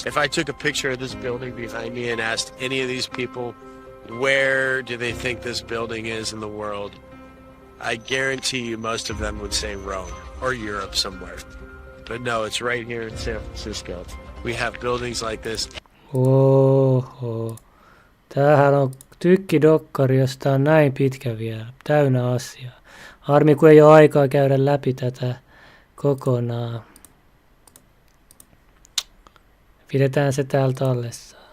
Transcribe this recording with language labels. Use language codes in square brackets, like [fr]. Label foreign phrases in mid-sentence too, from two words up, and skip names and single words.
[en] If I took a picture of this building behind me and asked any of these people, where do they think this building is in the world, I guarantee you most of them would say Rome or Europe somewhere. But no, it's right here in San Francisco. We have buildings like this. [fi] Oho. Tämähän on tykkidokkari, josta on näin pitkä vielä. Täynnä asiaa. Harmi, kun ei ole aikaa käydä läpi tätä kokonaan. Pidetään se täällä tallessa.